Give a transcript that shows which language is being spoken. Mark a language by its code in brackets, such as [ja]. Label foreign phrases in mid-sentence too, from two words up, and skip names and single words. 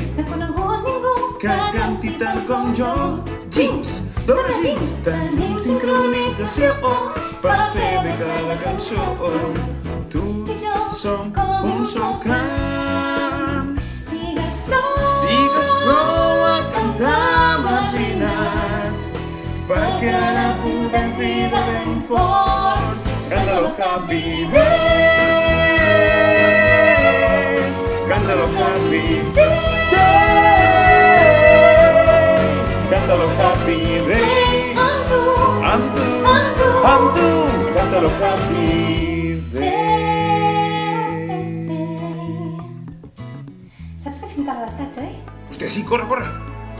[ca] No he conegut ningú que canti tant com jo. Jeans, doble jeans, tenim sincronització per fer bé cada cançó. Tu i jo som com un sol cant. Digues prou a cantar marginat, perquè ara podem cridar ben fort. [es] Cántalo [en] happy day, [es] cántalo [en] happy day, [es] cántalo [en] happy day, [ca] amb tu, [es] cántalo [en] happy day. [ca] Saps que fem tard l'assaig, oi? Hòstia, sí, corre, corre.